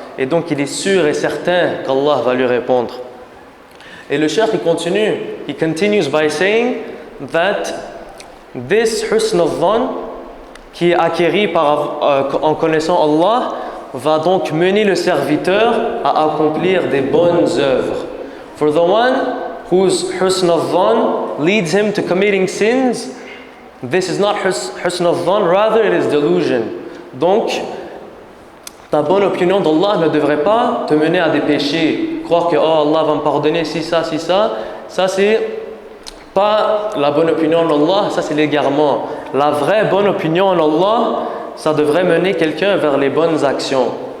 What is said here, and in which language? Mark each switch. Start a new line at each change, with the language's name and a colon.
French: Et donc il est sûr et certain qu'Allah va lui répondre. Et le cheikh il continue.
English: He continues by saying that this
French: husn al-dhann qui est acquéri en connaissant Allah va donc mener le serviteur à accomplir des bonnes œuvres.
English: For the one whose husn al-dhann leads him to committing sins, this is not husn al-dhann, rather it is delusion.
French: Donc, ta bonne opinion d'Allah ne devrait pas te mener à des péchés. Croire que oh, Allah va me pardonner si ça, ça c'est pas la bonne opinion d'Allah, ça c'est l'égarement. La vraie bonne opinion en Allah, ça devrait mener quelqu'un vers les bonnes actions.